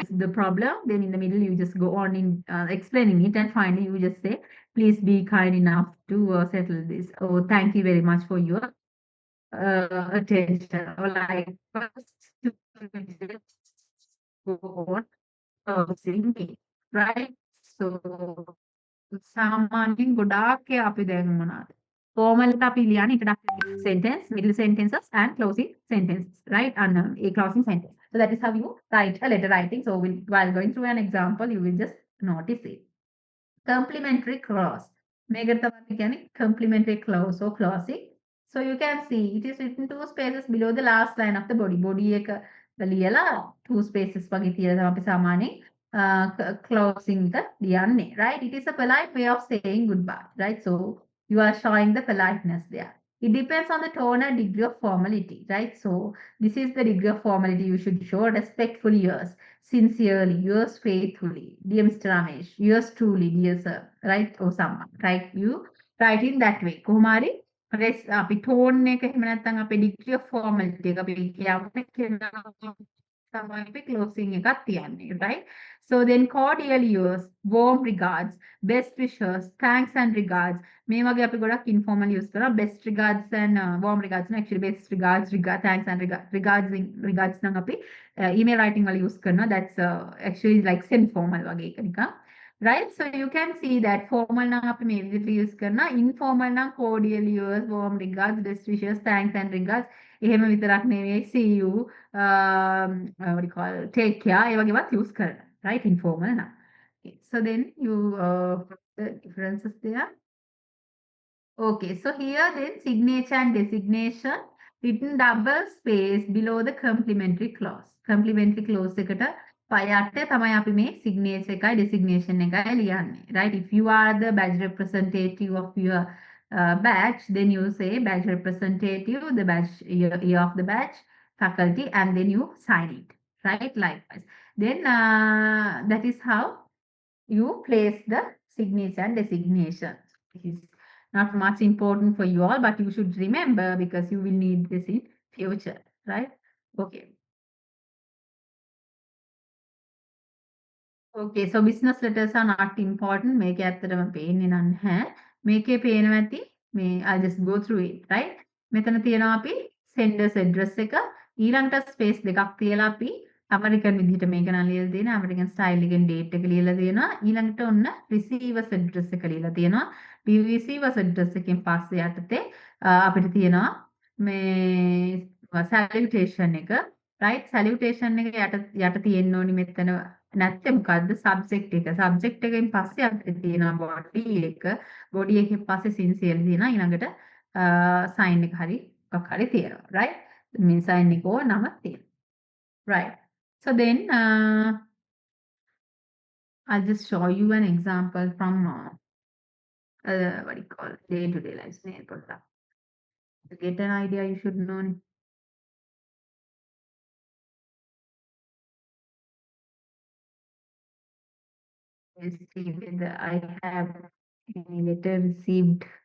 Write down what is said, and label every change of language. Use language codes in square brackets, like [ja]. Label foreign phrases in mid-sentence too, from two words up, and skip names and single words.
[en] The problem, then in the middle you just go on in explaining it, and finally you just say, please be kind enough to settle this. Oh, thank you very much for your attention. Or like, first, go on closing it, right? [si] So සාමාන්‍යයෙන් ගොඩාක් අපි දැන් මොනවාද? [en] formal [si] එක අපි ලියන්නේ [en] introductory sentence, middle sentences and closing sentences, right? And a closing sentence. So that is how you write a letter writing. So while going through an example, you will just notice it. Complementary clause. [si] මේකට තමයි කියන්නේ [en] complementary clause or clausing. So you can see it is written two spaces below the last line of the body. [si] Body එක ලියලා [en] two spaces [si] වගේ තියලා තමයි අපි සාමාන්‍යයෙන් closing එක ලියන්නේ, right? [en] It is a polite way of saying goodbye, right? So you are showing the politeness there. It depends on the tone and degree of formality, right? So this is the degree of formality you should show respectfully, yours, sincerely, yours faithfully, dear Mr. Ramesh, yours truly, dear sir, right? Or someone, right? You write in that way. [si] කොහොම හරි අපි tone එක එහෙම නැත්නම් අපේ [en] degree of formality [si] එක අපි කියවන තමයි අපි closing එකක් තියන්නේ, right? [en] So then cordial yours, warm regards, best wishes, thanks and regards. [si] මේ වගේ අපි ගොඩක් [en] informal use [si] කරනවා. [en] Best regards and warm regards නේ actually best regards, thanks and regards [si] නම් අපි [en] email writing වල use කරනවා. That's actually like semi formal [si] වගේ එක නිකන්. [en] Right? So you can see that formal [si] නම් අපි මේ විදිහට [en] use කරනවා. Informal නම් cordial yours, warm regards, best wishes, thanks and regards. [si] එහෙම විතරක් නෙවෙයි [en] see you what do you call take care [si] ඒ වගේවත් [en] use කරනවා. Right? Informal නම්. Okay. So then you put the differences there. Okay, so here then signature and designation written double space below the complementary clause. Complementary clause [si] එකට පය යට තමයි අපි මේ signature එකයි designation එකයි ලියන්නේ. Right? [en] If you are the badge representative of your batch, then you say badge representative, the badge year of the batch, faculty, and then you sign it. Right? Likewise. Then that is how you place the signature and designation. It is not much important for you all, but you should remember because you will need this in future, right? Okay. Okay, so business letters are not important. [si] මේක ඇත්තටම පේන්නේ නැහැ. මේකේ පේනවා ඇති. [en] I'll just go through it, right? [si] මෙතන තියෙනවා අපි [en] senders address [si] එක ඊළඟට space දෙකක් තියලා අපි American විදිහට මේක නම් ලියලා තියෙනවා. [en] American style [si] එකෙන් date එක ලියලා තියෙනවා. ඊළඟට ඔන්න [en] receivers address [si] එක ලියලා තියෙනවා. [en] receivers address [si] එකෙන් පස්සේ යටතේ අපිට තියෙනවා මේ salutation එක, right? Salutation එක යට තියෙන්න ඕනි මෙතන නැත්තේ මොකද්ද සබ්ජෙක්ට් එක. සබ්ජෙක්ට් එකෙන් පස්සේ අපිට තියෙනවා බොඩි එක. බොඩි එකෙන් පස්සේ සින්සියර්ලි තියෙනවා. ඊළඟට සයින් එක හරි මොකක් හරි තියෙනවා. right? මේ සයින් එක ඕ නම තියෙනවා. right? [en] So then I'll just show you an example from what do you call day-to-day life. To get an idea, you should know. Received, I have any letter received.